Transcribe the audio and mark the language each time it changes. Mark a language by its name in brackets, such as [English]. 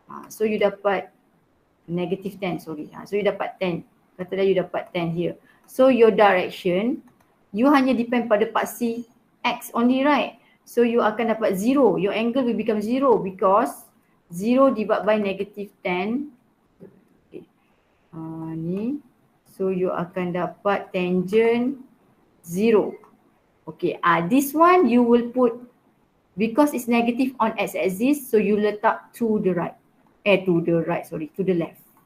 [Malay] So you dapat [English] negative 10, sorry. [Malay] So you dapat 10. Katalah [English] you [Malay] dapat [English] 10 here. So your direction, you [Malay] hanya [English] depend [Malay] pada paksi [English] X only, right? [Malay] So you akan dapat 0. [English] Your angle will become 0 because 0 divided by negative 10. [Malay] Okay. Ni. So you akan dapat tangent 0. Okay. [English] This one you will put, because it's negative on X axis, so you [Malay] letak [English] to the right. To the left.